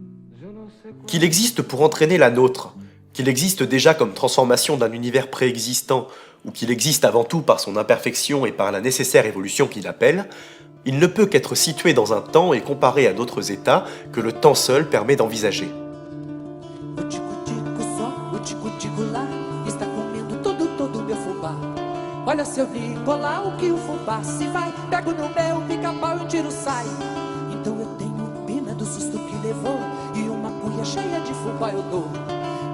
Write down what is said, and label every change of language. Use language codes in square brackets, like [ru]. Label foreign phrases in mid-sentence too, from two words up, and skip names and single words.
[fr] Qu'il existe pour entraîner la nôtre, qu'il existe déjà comme transformation d'un univers préexistant, ou qu'il existe avant tout par son imperfection et par la nécessaire évolution qu'il appelle, il ne peut qu'être situé dans un temps et comparé à d'autres états que le temps seul permet d'envisager. [pt] O tico-tico só, o tico-tico lá, está comendo todo meu fubá. Olha seu Nicolau, que o fubá se vai, pego no meu pica-pau e o tiro sai. Então eu tenho pena do susto que levou, e uma cuia cheia de fubá eu dou.